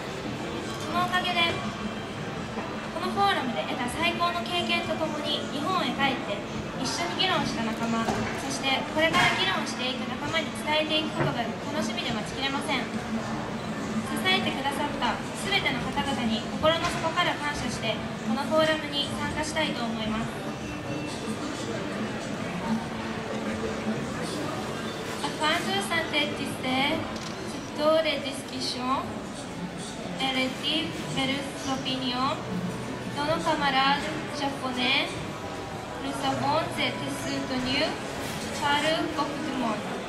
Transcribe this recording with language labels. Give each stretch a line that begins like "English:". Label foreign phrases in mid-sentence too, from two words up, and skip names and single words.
Japanese: そのおかげでこのフォーラムで得た最高の経験とともに日本へ帰って一緒に議論した仲間、そしてこれから議論していく仲間に伝えていくことが楽しみで待ちきれません。支えてくださった全ての方々に心の底から感謝してこのフォーラムに参加したいと思います。
French: Afin de synthétiser toutes les discussions et les opinions de nos camarades japonais, nous avons été soutenus par beaucoup de monde.